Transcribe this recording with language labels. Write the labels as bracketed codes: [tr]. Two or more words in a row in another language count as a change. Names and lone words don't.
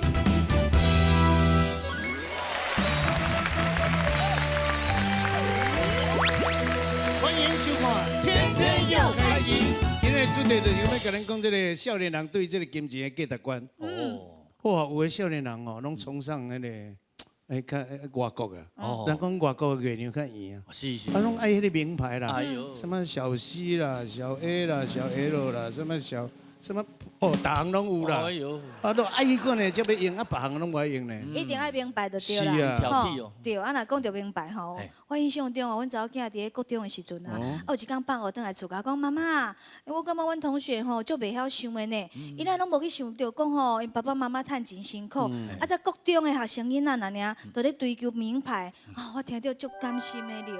[nan] 欢迎收看《天天要开心》。今日主题就是要甲咱讲这个少年人对这个金钱的价值观。哇，有的少年人哦，拢崇尚那个，看外国啊。人讲外国的月亮较圆啊。是是。啊，拢爱迄个名牌啦。哎呦。什么小 C 啦、小 A 啦、小 L 啦，什么大行拢有啦。哎呦。啊，都爱伊个呢，才要用啊，别行拢无爱用呢。一定爱名牌就对啦。是啊。挑剔哦。对，啊，若讲到名牌吼，我印象中哦，阮查某囝伫咧国中的时阵啊，有一天放学倒来厝家讲妈妈，我感觉阮同学吼足袂晓想的呢，伊咱拢无去想到讲吼，因爸爸妈妈趁钱辛苦，啊，在国中的学生囡仔哪尔，都咧追求名牌，啊，我听到足甘心的了。